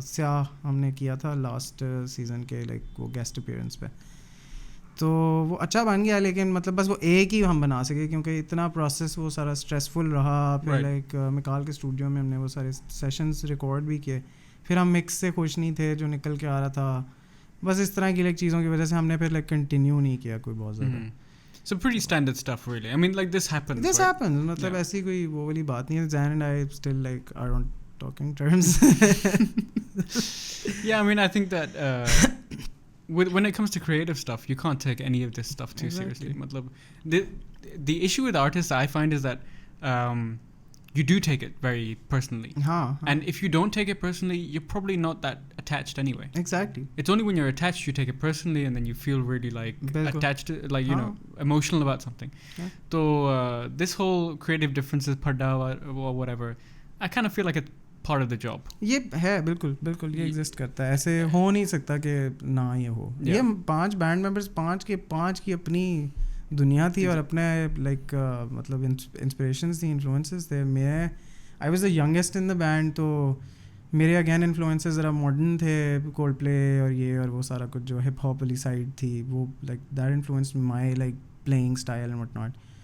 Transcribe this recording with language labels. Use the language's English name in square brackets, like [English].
[Urdu] سیاہ ہم نے کیا تھا لاسٹ سیزن کے لائک وہ گیسٹ اپیئرنس پہ, تو وہ اچھا بن گیا, لیکن مطلب بس وہ ایک ہی ہم بنا سکے کیونکہ اتنا پروسیس وہ سارا اسٹریسفل رہا. پھر لائک مکال کے اسٹوڈیو میں ہم نے وہ سارے سیشنز ریکارڈ بھی کیے. پھر ہم مکس سے خوش نہیں تھے جو نکل کے آ رہا تھا. بس اس طرح کی لائک چیزوں کی وجہ سے ہم نے پھر لائک کنٹینیو نہیں کیا کوئی بہت زیادہ. [English] So pretty standard stuff really. I mean like this happens. This happens. [Urdu] مطلب ایسی کوئی وہ والی بات نہیں ہے. [English] Zain and I still like are on talking terms. Yeah, I mean I think that when it comes to creative stuff, you can't take any of this stuff too seriously. Matlab the issue with artists I find is that you do take it very personally. And if you don't take it personally, you're probably not that attached anyway. Exactly. It's only when you're attached you take it personally and then you feel really like attached to, like you know, emotional about something. So this whole creative differences padda or whatever, I kind of feel like it's part of the job. [Urdu] یہ ہے بالکل بالکل یہ exist کرتا ہے. ایسے ہو نہیں سکتا کہ نہ یہ ہو. یہ 5 بینڈ ممبرس 5 کی اپنی دنیا تھی اور اپنے لائک مطلب انسپریشنز تھیں, انفلوئنسز تھے. میں [English] I was the youngest in the band, [Urdu] تو میرے اگین انفلوئنسز ذرا ماڈرن تھے, کولڈ پلے اور یہ اور وہ سارا کچھ جو ہپ ہاپ والی سائڈ تھی, وہ [English] Like that influenced my like playing style and what not.